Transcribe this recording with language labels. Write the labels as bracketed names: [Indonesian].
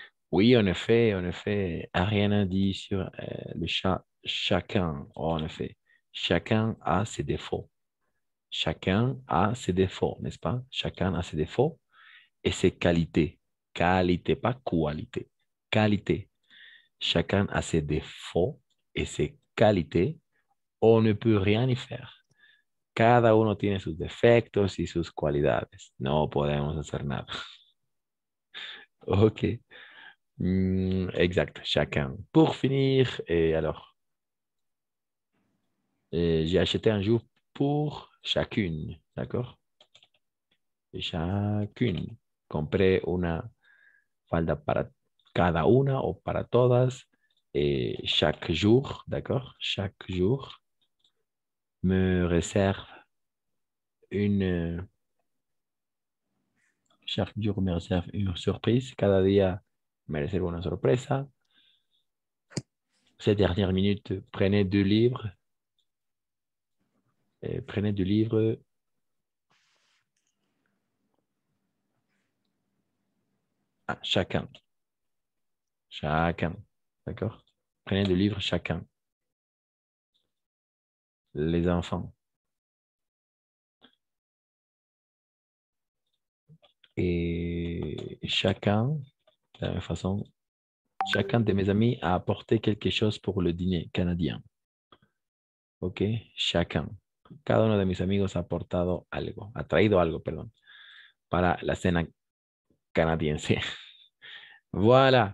[French] Oui, en effet, Ariane a dit sur le chat, chacun, oh, en effet, chacun a ses défauts. Chacun a ses défauts, n'est-ce pas? Chacun a ses défauts et ses qualités. Qualité, pas qualité. Qualité. Chacun a ses défauts et ses qualités. On ne peut rien y faire. [Spanish] Cada uno tiene sus defectos y sus cualidades. No podemos hacer nada. Ok. [French] Exact, chacun. Pour finir, et alors, j'ai acheté un jour pour chacune, d'accord? [Spanish] Chacune. Compré una falda para cada una o para todas [French] chaque jour, d'accord? Chaque jour me réserve une... Chaque jour me réserve une surprise. [Spanish] Cada día me réserve una sorpresa. [French] Ces dernières minutes, prenez 2 livres. Prenez 2 livres. Ah, chacun. Chacun. D'accord? Prenez 2 livres chacun. Les enfants. Et chacun, de la même façon, chacun de mes amis a apporté quelque chose pour le dîner canadien. Ok, chacun. [Spanish] Cada uno de mis amigos ha aportado algo, ha traído algo, perdón, para la cena canadiense. Voilà.